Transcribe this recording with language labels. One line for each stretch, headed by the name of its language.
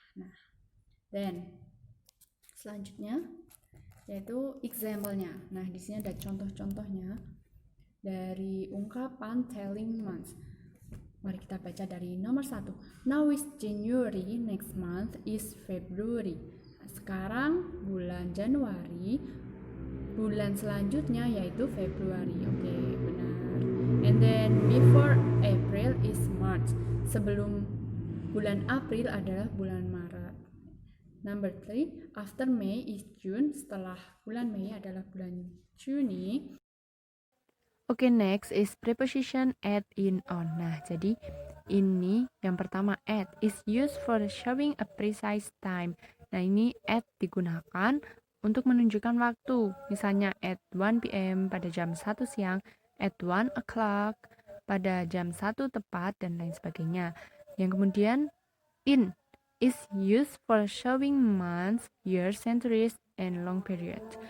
Indonesian: Nah, then selanjutnya yaitu example-nya. Nah, di sini ada contoh-contohnya dari ungkapan telling months. Mari kita baca dari nomor 1.
English: Now is January, next month is February.
Indonesian: Nah, sekarang bulan Januari, bulan selanjutnya yaitu Februari. Oke, benar.
English: And then before April is March.
Indonesian: Sebelum bulan April adalah bulan Maret.
English: Number 3, after May is June.
Indonesian: Setelah bulan Mei adalah bulan Juni.
English: Oke, next is preposition at, in, on.
Indonesian: Nah, jadi ini yang pertama,
English: at is used for showing a precise time.
Indonesian: Nah, ini at digunakan untuk menunjukkan waktu. Misalnya
English: at 1 p.m.
Indonesian: pada jam 1 siang,
English: at 1 o'clock
Indonesian: pada jam 1 tepat, dan lain sebagainya. Yang kemudian,
English: in is used for showing months, years, centuries, and long period.